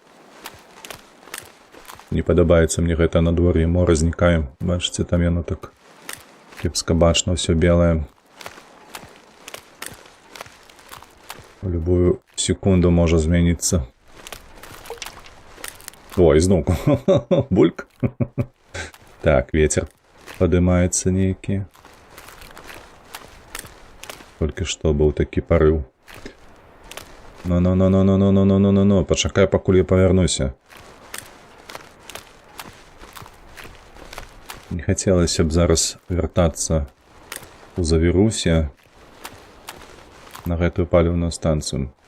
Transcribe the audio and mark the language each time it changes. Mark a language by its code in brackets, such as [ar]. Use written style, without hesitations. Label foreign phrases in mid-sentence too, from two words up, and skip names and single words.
[be] Не падабаецца мне гэта надвор'е, мора знікае. Бачыце, там яно так кепска бачна, ўсё белае. У любую секунду можа змяніцца. Ой, зноў. Бульк. [ru] Так, ветер поднимается некий. Только что был таки порыв. [be] Ну, почакай, пакуль я повернуся. Не хотелося б зараз вертацца у Завірусі на гэтую паліўную станцыю.